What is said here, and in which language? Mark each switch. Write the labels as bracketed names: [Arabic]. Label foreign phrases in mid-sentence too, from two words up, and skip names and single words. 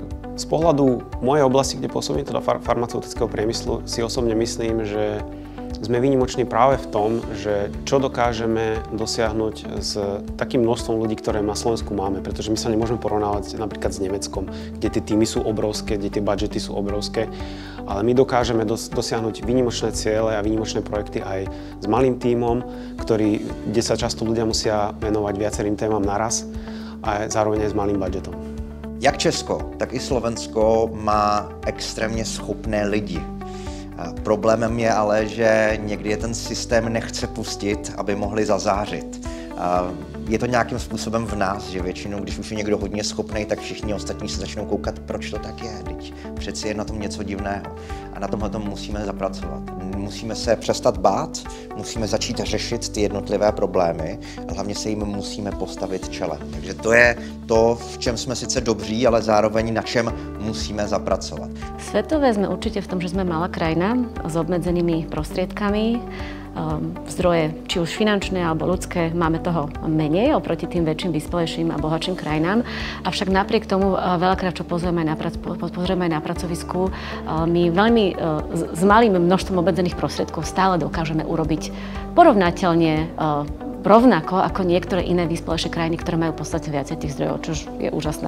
[Slovak] Z pohľadu mojej oblasti, kde pôsobím, teda farmaceutického priemyslu, si osobne myslím, že sme výnimoční práve v tom, že čo dokážeme dosiahnuť s takým množstvom ľudí, ktoré na Slovensku máme, pretože my sa nemôžeme porovnávať napríklad s Nemeckom, kde tie týmy sú obrovské, kde tie budžety sú obrovské, ale my dokážeme dosiahnuť výnimočné ciele a výnimočné projekty aj s malým tímom, kde sa často ľudia musia venovať viacerým témam naraz a zároveň aj s malým budžetom. [Czech] Jak Česko, tak i Slovensko má extrémně schopné lidi. Problémem je ale, že někdy je ten systém nechce pustit, aby mohli zazářit. Je to nějakým způsobem v nás, že většinou, když už je někdo hodně schopný, tak všichni ostatní se začnou koukat, proč to tak je, teď přeci je na tom něco divného. A na tomhle musíme zapracovat. Musíme se přestat bát, musíme začít řešit ty jednotlivé problémy a hlavně se jim musíme postavit čelem. Takže to je to, v čem jsme sice dobří, ale zároveň na čem musíme zapracovat. [Slovak] Svetové sme určite v tom, že sme malá krajina s obmedzenými prostriedkami. Zdroje, či už finančné alebo ľudské, máme toho menej oproti tým väčším, vyspelejším a bohatším krajinám. Avšak napriek tomu veľakrát, čo pozrieme aj na pracovisku, my veľmi s malým množstvom obmedzených prostriedkov stále dokážeme urobiť porovnateľne rovnako ako niektoré iné vyspelejšie krajiny, ktoré majú v podstate viacej tých zdrojov, čo je úžasné.